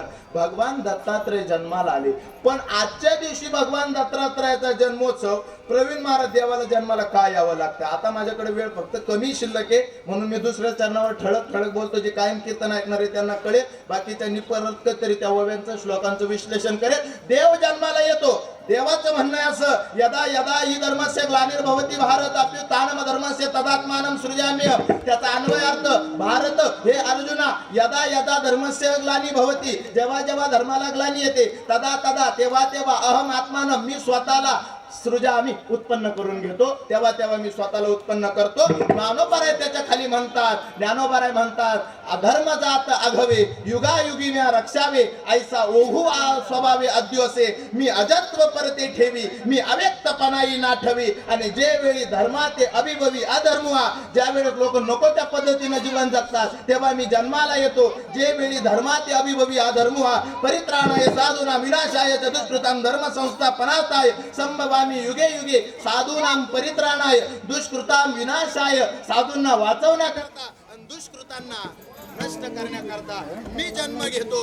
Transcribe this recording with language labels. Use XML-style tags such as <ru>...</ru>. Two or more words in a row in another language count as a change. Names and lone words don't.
<mr>भगवान दत्तात्रय जन्माला आले, पण आजच्या दिवशी भगवान दत्तात्रयाचा जन्मोत्सव प्रवीण महाराज देवाला जन्माला का यावं लागतं? आता माझ्याकडे वेळ फक्त कमी शिल्लक आहे, म्हणून मी दुसऱ्या चरणावर ठळक ठळक बोलतो. जे कायम कीर्तन ऐकणारे त्यांना कळेल, बाकीच्यांनी परत तरी त्या ओव्यांचं श्लोकांचं विश्लेषण करेल. देव जन्माला येतो. देवाचं म्हणणं आहे असं,</mr> <sa>यदा यदा ही धर्मस्य ग्लानिर्भवति भारत अभ्युत्थानम धर्मस्य तदात्मानं सृजाम्यहम्.</sa> <mr>त्याचा अन्वय अर्थ, भारत हे अर्जुना,</mr> <sa>यदा यदा धर्मस्य ग्लानी भवती,</sa> <mr>जेव्हा जेव्हा धर्माला ग्लानी येते,</mr> <sa>तदा तदा,</sa> <mr>तेव्हा तेव्हा,</mr> <sa>अहम आत्मानं,</sa> <mr>मी स्वतःला सृजा, आम्ही उत्पन्न करून घेतो. तेव्हा तेव्हा मी स्वतःला उत्पन्न करतो. ज्ञानोबाराय त्याच्या खाली म्हणतात, ज्ञानोबाराय म्हणतात, अधर्म जात अघवे युगायुगी म्या रक्षावे, ऐसा ओहू स्वभावे अद्योसे, मी अजत्व परते ठेवी, मी अव्यक्तपणाई नाठवी. आणि जे वेळी धर्माते अभिभवी अधर्मुहा, ज्या वेळी लोक नको त्या पद्धतीने जीवन जगतात तेव्हा मी जन्माला येतो. जे वेळी धर्माते अभिभवी अधर्मुहा,</mr> <sa>परित्राणाय साधूना विनाशाय चतुष्कृतां धर्म संस्थापनार्थाय संभवामि युगे युगे, साधूनां परित्राणाय दुष्कृतां विनाशाय,</sa> <mr>साधूंना वाचवण्याकरता आणि दुष्कृतांना नष्ट करण्याकरता मी जन्म घेतो.</mr>